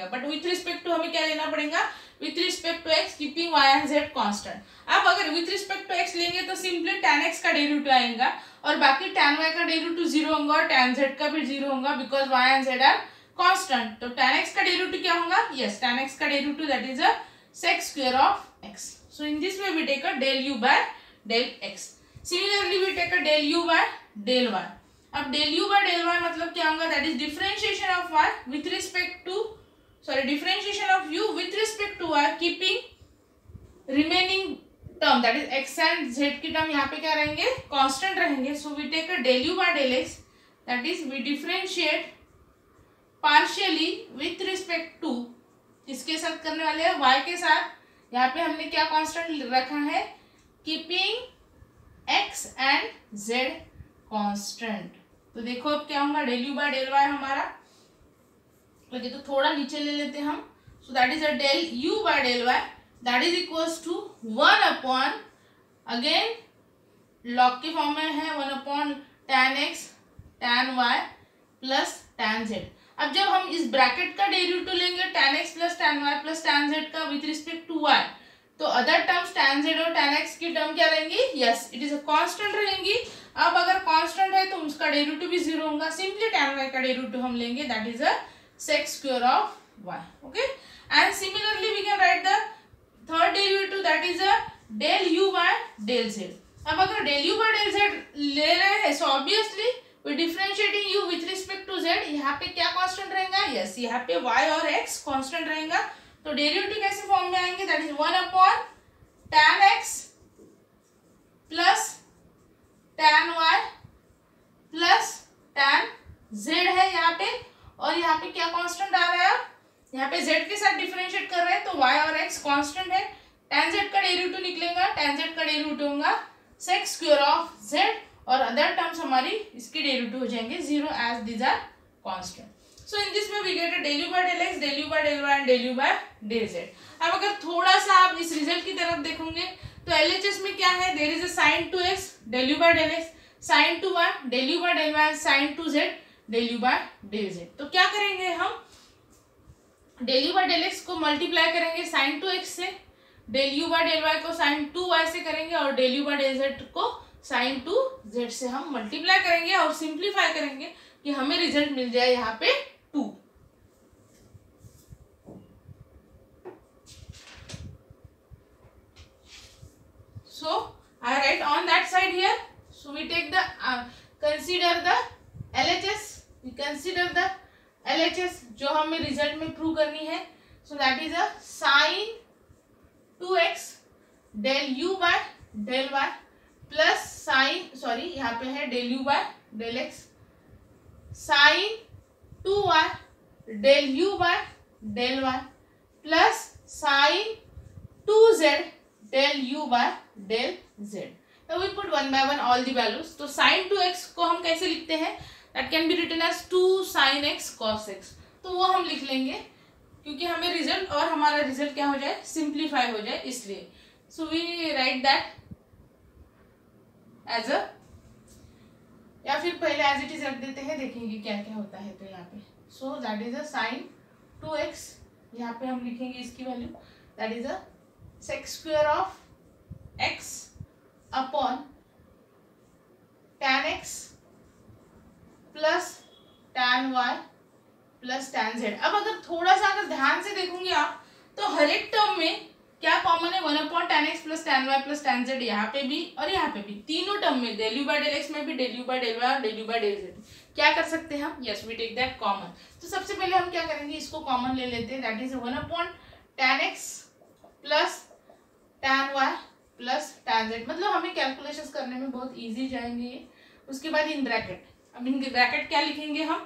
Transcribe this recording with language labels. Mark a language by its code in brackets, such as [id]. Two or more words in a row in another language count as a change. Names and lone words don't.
[en] But with respect to [hi] हमें क्या लेना पड़ेगा, [en] with respect to x keeping y and z constant. [hi] अब अगर [en] with respect to x [hi] लेंगे तो सिंपली tan x का डेरिवेटिव आएगा और बाकी tan y का डेरिवेटिव 0 होगा और tan z का भी 0 होगा [en] because y and z are constant. [hi] तो tan x का डेरिवेटिव क्या होगा, यस tan x का डेरिवेटिव [en] that is a sec square of x. So in this way we take a del u by del x. Similarly we take a del u by del y. अब del u by del y [hi] मतलब क्या होगा, [en] that is differentiation of y with respect to, sorry differentiation of u with respect to y keeping remaining term that is x and z [hi] की टर्म यहाँ पे क्या रहेंगे, कांस्टेंट रहेंगे. [en] So we take a del u by del x that is we differentiate partially with respect to, [hi] किसके साथ करने वाले हैं, y के साथ. यहाँ पे हमने क्या कांस्टेंट रखा है, [en] keeping x and z constant. [hi] तो देखो अब क्या होगा, [en] del u by del y [hi] हमारा, ओके तो थोड़ा नीचे ले लेते हैं हम. [en] So that is a del u by del y that is equals to 1 upon, again log [hi] के फॉर्म में है [en] 1 upon tan x tan y plus tan z. [hi] अब जब हम इस ब्रैकेट का डेरिवेटिव लेंगे tan x प्लस tan y प्लस tan z का [en] with respect to y, [hi] तो [en] other terms [hi] tan z और tan x की टर्म क्या रहेंगी, [en] yes it is a constant [hi] रहेंगी. अब अगर कांस्टेंट है तो उसका डेरिवेटिव भी 0 होगा. सिंपली tan y का डेरिवेटिव हम लेंगे [en] that is a sec square of y. OK and similarly we can write the third derivative that is a del u by del z. [hi] अब अगर [en] del u by del z [hi] ले रहे हैं [en] so obviously we differentiating u with respect to z. [hi] यहाँ पे क्या कांस्टेंट रहेगा, यस यहाँ पे y और x कांस्टेंट रहेगा. तो डेरिवेटिव कैसे फॉर्म में आएंगे, [en] that is 1 upon tan x plus tan y plus tan z [hi] है यहाँ पे, और यहाँ पे क्या कांस्टेंट आ रहा है, यहाँ पे z के साथ डिफरेंशिएट कर रहे हैं तो y और x कांस्टेंट है. tan z का डेरिवेटिव निकलेगा, tan z का डेरिवेटिव होगा [en] sec square of z, [hi] और [en] other terms [hi] हमारी इसके डेरिवेटिव हो जाएंगे 0 [en] as these are constant. So in this we get a del u by del x, del u by del y and del u by del z. [hi] अब अगर थोड़ा सा आप इस रिजल्ट की तरफ देखोगे तो LHS में क्या है, [en] There is a sin 2x del u by del x, sin 2y del u by del y, sin 2z del u by del z. [hi] तो क्या करेंगे हम, [en] del u by del x [hi] को मल्टीप्लाई करेंगे sin 2x से, [en] del u by del y [hi] को sin 2y से करेंगे और [en] del u by del z [hi] को sin 2z से हम मल्टीप्लाई करेंगे और सिंप्लीफाई करेंगे कि हमें रिजल्ट मिल जाए यहाँ पे 2. [en] I write on that side here. So we take the consider the LHS. We consider the LHS [hi] जो हमें रिजल्ट में प्रूव करनी है. [en] So that is a sin 2x del u by del y plus sine, sorry [hi] यहाँ पे है [en] del u by del x, sin 2y del u by del y प्लस sin 2z del u by del z. Now we put one by one all the values. [hi] तो sin 2x को हम कैसे लिखते हैं? [en] That can be written as 2 sin x cos x. [hi] तो वो हम लिख लेंगे क्योंकि हमें रिजल्ट और हमारा रिजल्ट क्या हो जाए, सिंप्लीफाई हो जाए, इसलिए. [en] So we write that as a, [hi] या फिर पहले [en] as it is [hi] रख देते हैं, देखेंगे क्या क्या होता है. तो यहाँ पे [en] so that is a sine 2x, [hi] यहाँ पे हम लिखेंगे इसकी वैल्यू, [en] That is a sec square of x upon tan x plus tan y plus tan z. [hi] अब अगर थोड़ा सा अगर ध्यान से देखोगे आप तो हर एक टर्म में क्या कॉमन है, 1/tan x प्लस tan y प्लस tan z, यहाँ पे भी और यहाँ पे भी, तीनों टर्म में [en] del u by del x [hi] में भी [en] del u by del y [hi] और [en] del u by del z. [hi] क्या कर सकते हैं हम? [en] Yes, we take that common. [hi] तो सबसे पहले हम क्या करेंगे, इसको कॉमन ले लेते हैं. [en] That is 1/tan x plus tan y plus tan z. [hi] मतलब हमें कैलकुलेशंस करने में बहुत इजी जाएंगे ये. उसके बाद [en] in bracket, [hi] अब [en] in bracket [hi] क्या लिखेंगे हम?